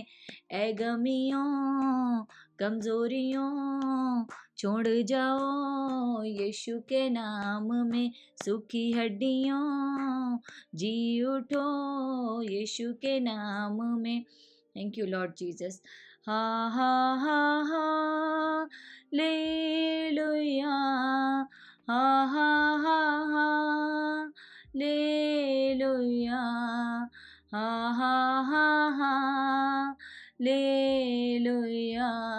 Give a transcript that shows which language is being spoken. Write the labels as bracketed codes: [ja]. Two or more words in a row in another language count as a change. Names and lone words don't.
[hi] ऐ गमियों कमजोरियों छोड़ जाओ यीशु के नाम में। सूखी हड्डियों जी उठो यीशु के नाम में। [en] Thank you Lord Jesus. हा हा हा हा ले लुया, हा हा हा हा ले लुया, हा हा हा हा ले लुया।